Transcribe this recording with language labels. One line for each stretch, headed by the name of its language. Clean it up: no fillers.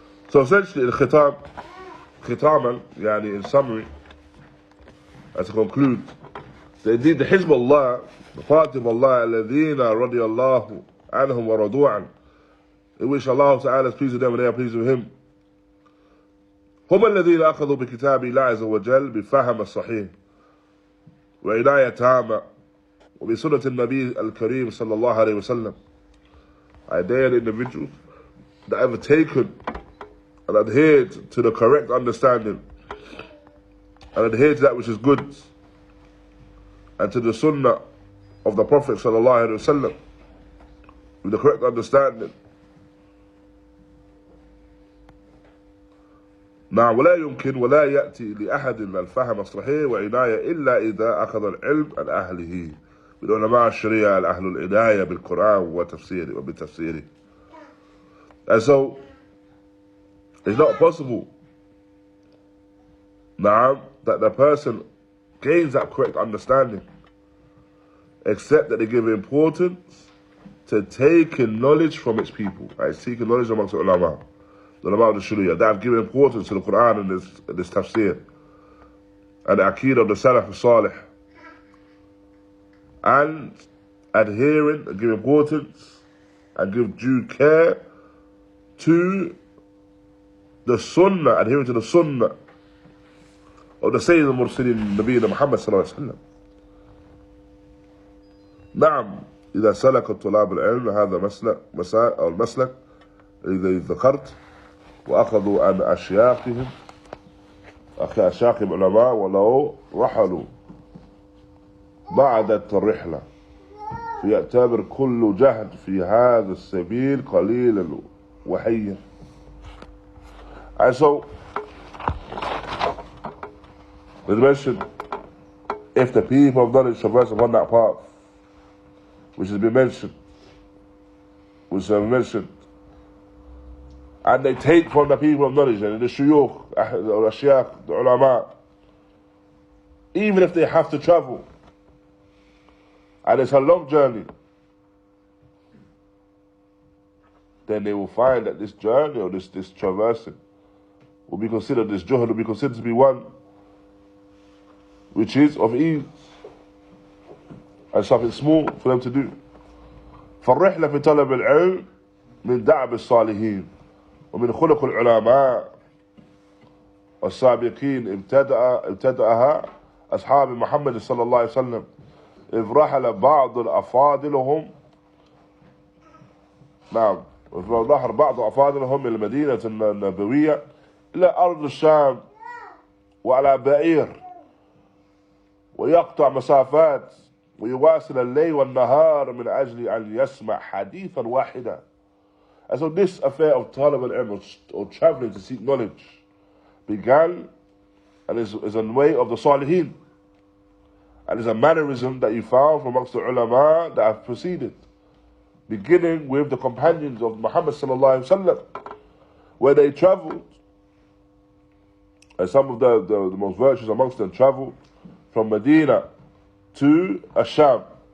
English: So essentially, khitaman, in summary, and to conclude, that indeed the Hizb Allah, the party of Allah,
Arabic: الَّذِينَ رَضِيَ اللَّهُ عَنْهُمْ وَرَضُوا عَنْهُ,
English: in which Allah Ta'ala is pleased with them and they are pleased with Him.
Arabic: هم الذين أخذوا بكتاب الله عز وجل بفهم الصحيح وعناية تامة وبسنة النبي الكريم صلى الله عليه وسلم.
English: They are the individuals that have taken and adhered to the correct understanding and adhered to that which is good and to the Sunnah of the Prophet
Arabic: صلى الله عليه وسلم
English: with the correct understanding.
Arabic: نعم ولا يمكن ولا يأتي لأحد الفهم الصحيح وعناية إلا إذا أخذ العلم عن أهله من علماء الشريعة الأهل العناية بالقرآن وتفسيره وبتفسيره.
English: And so it's not possible نعم that the person gains that correct understanding except that they give importance to taking knowledge from its people, right? Seeking knowledge amongst the ulama. The ulama of the Sharia, that have given importance to the Qur'an and this tafsir, and the aqeedah of the Salaf al-Salih, and adhering and give importance and give due care to the Sunnah, adhering to the Sunnah of the Sayyid al-Mursalin, Nabi Muhammad sallallahu alayhi wa sallam.
Arabic: نعم إذا سلك الطلاب العلم هذا المسلك الذي ذكرت وأخذوا عن أشياخهم علماء ولو رحلوا بعد الرحلة فيعتبر كل جهد في هذا السبيل قليلا وحيا.
English: And so, as mentioned, if the people of knowledge traverse upon that path, which has been mentioned, and they take from the people of knowledge and the shuyukh, the shaykh, the ulama, even if they have to travel, and it's a long journey, then they will find that this journey or this traversing will be considered, this juhd will be considered to be one which is of ease and something small for them to do.
Arabic: فالرحلة في طلب العلم من دعب الصالحين ومن خلق العلماء والسابقين ابتدأها أصحاب محمد صلى الله عليه وسلم إذ رحل بعض أفاضلهم ظهر بعض أفاضلهم من المدينة النبوية إلى أرض الشام وعلى بعير ويقطع مسافات ويواصل الليل والنهار من أجل أن يسمع حديثا واحدا.
English: And so this affair of talab al-ilm, or traveling to seek knowledge, began and is a way of the salihin, and is a mannerism that you found from amongst the ulama that have preceded, beginning with the companions of Muhammad sallallahu alaihi wasallam, where they traveled, and some of the most virtuous amongst them traveled from Medina to Asham,